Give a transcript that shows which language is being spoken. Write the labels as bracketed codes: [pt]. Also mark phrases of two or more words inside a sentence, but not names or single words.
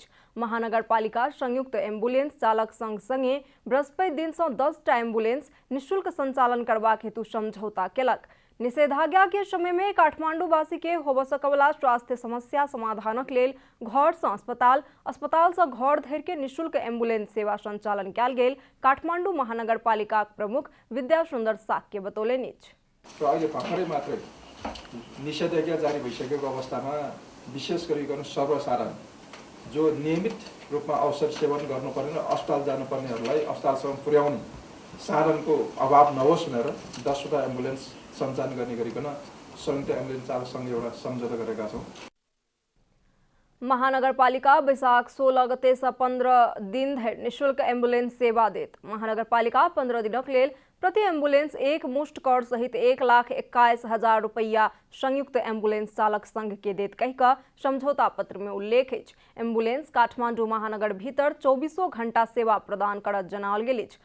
[mai] महानगरपालिका संयुक्त एम्बुलेंस चालक संघ संगे बृहस्पति दिन सँ 10 टा एम्बुलेंस निःशुल्क संचालन करबाक हेतु समझौता केलक। निषेधाज्ञा के समय में काठमांडू वासी के होबऽ सकवला स्वास्थ्य समस्या समाधानक लेल घर सँ अस्पताल, अस्पताल सँ घर धरि के निःशुल्क एम्बुलेंस सेवा संचालन कयल गेल काठमांडू महानगरपालिका प्रमुख विद्या सुन्दर साक्य बतौलनि अछि। [ne] अहिले भर्खरै मात्रै निषेधाज्ञा जारी भइसकेको अवस्थामा विशेष गरिकन सर्वसाधारण जो नियमित रूपमा औषध सेवन गर्नुपर्ने र अस्पताल जानुपर्नेहरूलाई अस्पतालसम्म पुर्याउने साधनको अभाव नहोस् भनेर 10 वटा एम्बुलेन्स सञ्चालन गर्ने गरिकन संयुक्त एम्बुलेन्स चालक संघ एउटा सम्झौता गरेका छौँ। [mai] महानगरपालिका बैसाख 16 गते सँ 15 दिन धरि निःशुल्क एम्बुलेंस सेवा देत। महानगरपालिका 15 दिनक लेल प्रति एम्बुलेंस एक मुश्त कर सहित 1,21,000 रुपैया संयुक्त एम्बुलेंस चालक संघ के देत कहि कऽ समझौता पत्र में उल्लेख अछि। एम्बुलेंस काठमांडू महानगर भीतर 24 घंटा सेवा प्रदान करत जनाओल गेल अछि।